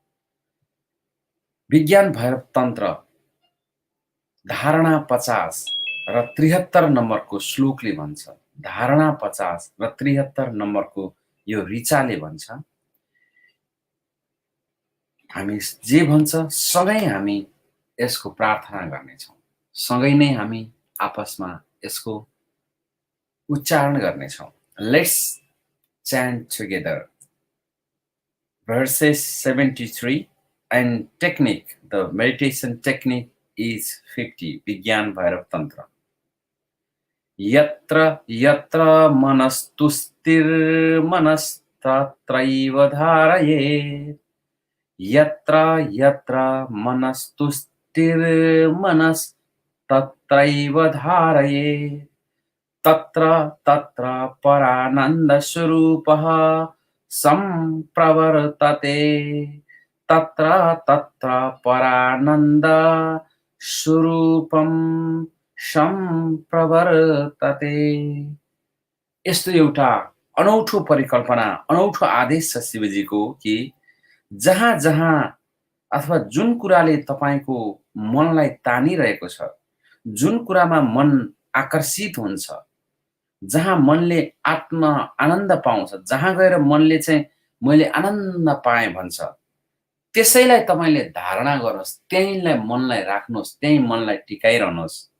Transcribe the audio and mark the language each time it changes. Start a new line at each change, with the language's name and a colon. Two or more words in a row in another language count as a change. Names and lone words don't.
Nepali: विज्ञान भैरव तन्त्र धारणा 50 र 73 नम्बरको श्लोकले भन्छ, धारणा 50 र 73 नम्बरको यो ऋचाले भन्छ, हामी जे भन्छ सँगै हामी यसको प्रार्थना गर्नेछौँ, सँगै नै हामी आपसमा यसको उच्चारण गर्नेछौँ।
English: Let's chant together. Verses 73 and technique, the meditation technique is 50. Vigyan Bhairav Tantra.
Sanskrit: यत्र यत्र मनस्तुष्टिर् मनस्तत्रैव धारये. यत्र यत्र मनस्तुष्टिर् मनस्तत्रैव धारये. तत्र तत्र परानन्द स्वरूपः सम्प्रवर्तते. तत्र तत्र परानन्द स्वरूपम सम्प्रवर्तते।
Nepali: यस्तो एउटा अनौठो परिकल्पना, अनौठो आदेश छ शिवजीको कि जहाँ जहाँ अथवा जुन कुराले तपाईको मनलाई तानिरहेको छ, जुन कुरामा मन आकर्षित हुन्छ, जहाँ मनले आत्म आनन्द पाउँछ, जहाँ गएर मनले चाहिँ मैले आनन्द पाएँ भन्छ, त्यसैलाई तपाईले धारणा गर्नुहोस्, त्यहीलाई मनलाई राख्नुहोस्, त्यही मनलाई टिकाइरहनुहोस्